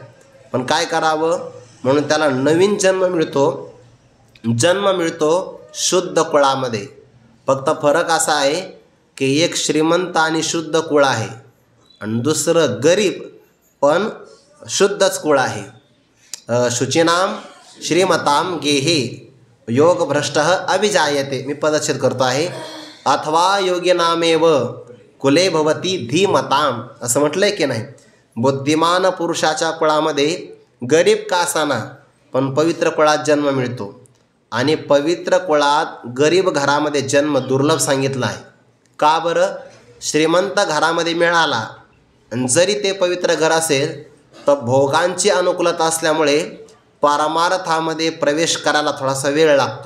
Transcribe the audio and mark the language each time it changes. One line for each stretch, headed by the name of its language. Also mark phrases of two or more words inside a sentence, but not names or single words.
Marathi: पण काय करावं, म्हणून त्याला नवीन जन्म मिळतो शुद्ध कुळामध्ये. फक्त फरक असा आहे की एक श्रीमंत आणि शुद्ध कुळ आहे, आणि दुसरं गरीब पण शुद्धच कुळ आहे.
Sanskrit: शुचीनाम श्रीमताम गेहे योगभ्रष्टः अभिजायते.
Marathi: मी पदच्छेद करतो आहे.
Sanskrit: अथवा योगिनामेव कुले भवती धीमताम,
Marathi: असं म्हटलंय की नाही. बुद्धिमान पुरुषाच्या कुळामध्ये गरीब का असाना पण पवित्र कुळात जन्म मिळतो, आणि पवित्र कुळात गरीब घरामध्ये जन्म दुर्लभ सांगितला आहे. का बरं? श्रीमंत घरामध्ये मिळाला, आणि जरी ते पवित्र घर असेल तर भोगांची अनुकूलता असल्यामुळे पारमार्थामध्ये प्रवेश करायला थोडासा वेळ लागतो.